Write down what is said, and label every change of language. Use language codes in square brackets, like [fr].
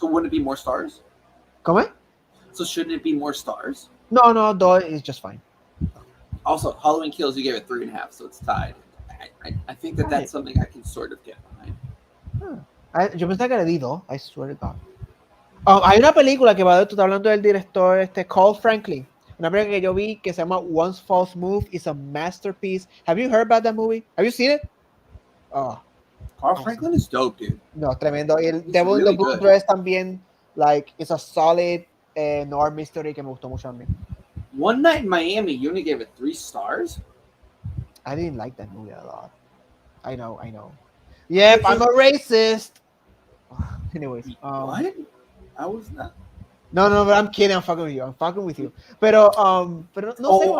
[en] So wouldn't it be more stars? [es] ¿Cómo es? [en] So shouldn't it be more stars? No, 2 is just fine. Also, Halloween Kills, you gave it 3.5, so it's tied. I think that that's something I can sort of get behind. [es] Yo pensaba que le di 2, [en] I swear to God. [es] Hay una película que va, tú estás hablando del director Carl Franklin. Una película que yo vi que se llama Once False Move. [en] Is a masterpiece. Have you heard about that movie? Have you seen it? Oh, Carl Franklin is dope, dude. [es] no, tremendo. Y el [en] It's Devil in really good. Dress [es] también, [en] like, it's a solid noir mystery [es] que me gustó mucho a mí. [en] One Night in Miami, you only gave it 3 stars? I didn't like that movie a lot. I know. Yep, I'm a racist. Anyways, What? I was not. No, but I'm kidding. I'm fucking with you. [es] Pero no sé.